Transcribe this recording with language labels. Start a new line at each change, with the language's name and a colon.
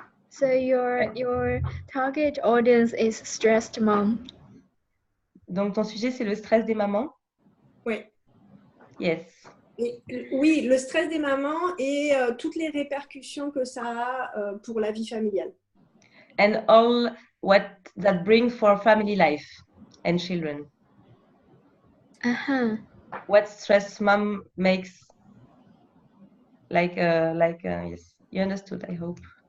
English: So your target audience is stressed mom.
French: Donc ton sujet c'est le stress des mamans? Oui.
English: Yes.
French: Oui, le stress des mamans et toutes les répercussions que ça a pour la vie familiale.
English: And all what that brings for family life and children. What stress mom makes. Yes, you understood, I hope.